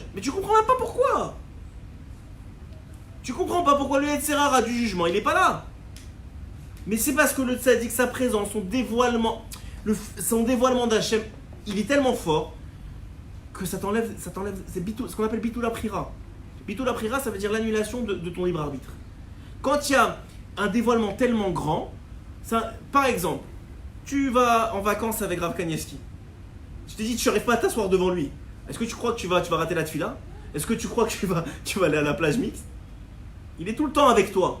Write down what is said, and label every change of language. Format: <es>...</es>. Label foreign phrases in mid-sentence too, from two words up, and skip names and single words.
<fr>Mais tu comprends même pas pourquoi. Tu comprends pas pourquoi le Yetzirara du jugement, il est pas là. Mais c'est parce que le tzaddik, sa présence, son dévoilement d'Hachem, il est tellement fort que ça t'enlève, c'est ce qu'on appelle</fr> <he>ביטול הבחירה. ביטול הבחירה,</he> <fr>ça veut dire l'annulation de ton libre arbitre. Quand il y a un dévoilement tellement grand, par exemple, tu vas en vacances avec Rav Kanievski. Je t'ai dit, tu n'arrives pas à t'asseoir devant lui. Est-ce que tu crois que tu vas rater la tefila? Est-ce que tu crois que tu vas aller à la plage mixte? Il est tout le temps avec toi.</fr>